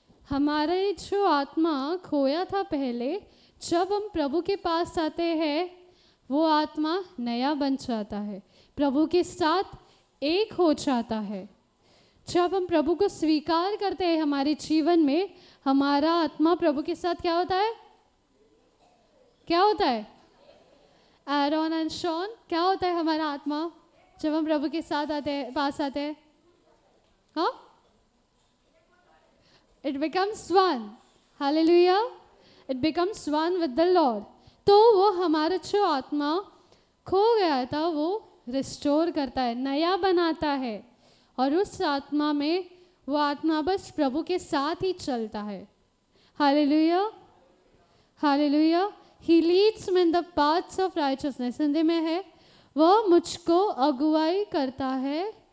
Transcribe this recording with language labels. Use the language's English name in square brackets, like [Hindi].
[Hindi] हमारे जो आत्मा खोया था पहले, जब हम प्रभु के पास आते हैं वो आत्मा नया बन जाता है, प्रभु के साथ एक हो जाता है। जब हम प्रभु को स्वीकार करते हैं हमारे जीवन में, हमारा आत्मा प्रभु के साथ क्या होता है? क्या होता है? एरोन एंड शॉन, क्या होता है हमारा आत्मा जब हम प्रभु के साथ आते हैं, पास आते हैं? [English] हाँ, it becomes one. Hallelujah. It becomes one with the Lord. [Hindi] तो वो हमारा जो आत्मा खो गया था वो रिस्टोर करता है, नया बनाता है, और उस आत्मा में वो आत्मा बस प्रभु के साथ ही चलता है। [English] Hallelujah. Hallelujah. He leads me in the paths of righteousness. [Hindi] Hindi में है, वह मुझको अगुवाई करता है।